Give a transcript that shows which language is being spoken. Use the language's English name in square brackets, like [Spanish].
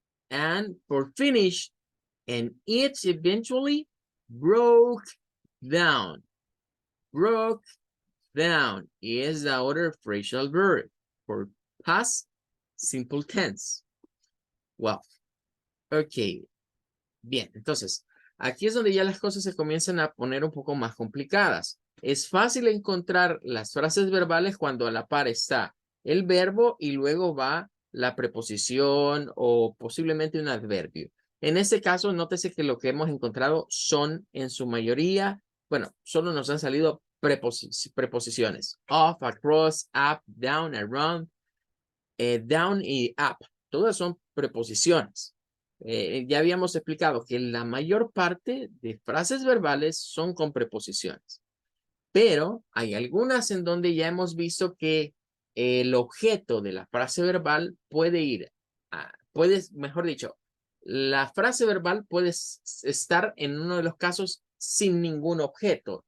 [English] And for finish, and it eventually broke down. Broke down is the other phrasal verb for past simple tense. Well, ok. [Spanish] Bien, entonces, aquí es donde ya las cosas se comienzan a poner un poco más complicadas. Es fácil encontrar las frases verbales cuando a la par está el verbo y luego va la preposición o posiblemente un adverbio. En este caso, nótese que lo que hemos encontrado son en su mayoría, bueno, solo nos han salido preposiciones. [English] Off, across, up, down, around, down y up. [Spanish] Todas son preposiciones. Ya habíamos explicado que la mayor parte de frases verbales son con preposiciones. Pero hay algunas en donde ya hemos visto que el objeto de la frase verbal puede ir, mejor dicho, la frase verbal puede estar en uno de los casos sin ningún objeto.